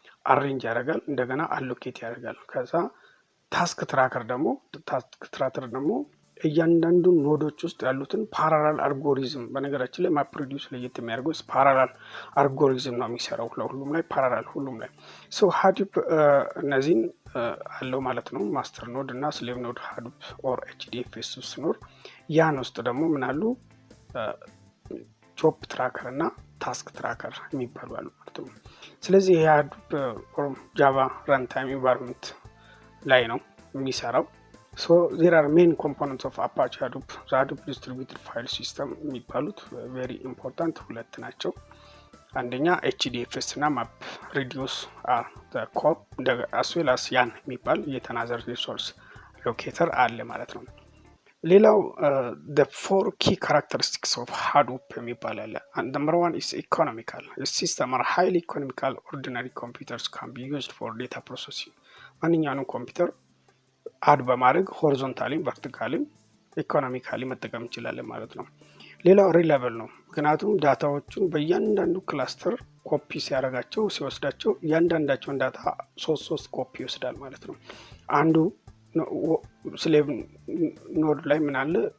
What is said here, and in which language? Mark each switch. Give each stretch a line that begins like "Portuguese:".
Amharic: አሬንጅ ያደርጋል። እንደገና አሎኬት ያደርጋል። ከዛ ታስክ ትራከር ደግሞ እያንዳንዱ ኖዶች ውስጥ ያሉትን ፓራላል አልጎሪዝም በነገራችን ላይ ማፕ ሪዲዩስ ለየት የሚያደርገው ፓራላል አልጎሪዝም ነው የሚሰራው ለሁሉም ላይ ፓራላል ሁሉም ላይ። ሶ hadoop እነዚህን አለው ማለት ነው። ማስተር ኖድ እና ስሌቭ ኖድ hadoop ኦር HDFS ውስጥ ኖር ያን ውስጥ ደግሞ ምን አሉ? ጆብ ትራከር እና ታስክ ትራከር የሚባሉ አሉ ማለት ነው። ስለዚህ ይሄ hadoop ኦር ጃቫ ረንታይም ኢንቫይሮንመንት ላይ ነው የሚሰራው።
English: So there are main components of Apache Hadoop. The Hadoop distributed file system
Amharic: የሚባሉት
English: very important
Amharic: ሁለት ናቸው። አንደኛ HDFS እና map reduce
English: are the core as well as
Amharic: ያን የሚባል የተናዘር ሪሶርስ ሎኬተር አለ ማለት ነው። ሌላው
English: the four key characteristics of Hadoop
Amharic: የሚባል አለ።
English: number 1 is economical. The system are highly economical. Ordinary computers can be used for data processing.
Amharic: ማንኛውንም ኮምፒውተር አድ በማድረግ ሆሪዞንታሊ ቨርቲካሊ ኢኮኖሚካሊ መጠቀም እንችላለን ማለት ነው። ሌላው ሪላብል ነው። ምክንያቱም ዳታዎቹን በእያንዳንዱ ክላስተር ኮፒ ሲወስዳቸው እያንዳንዳቸውን ዳታ 3 ኮፒ ይወስዳል ማለት ነው። አንዱ ስሌቭ ኖድ ላይ ምን አለ?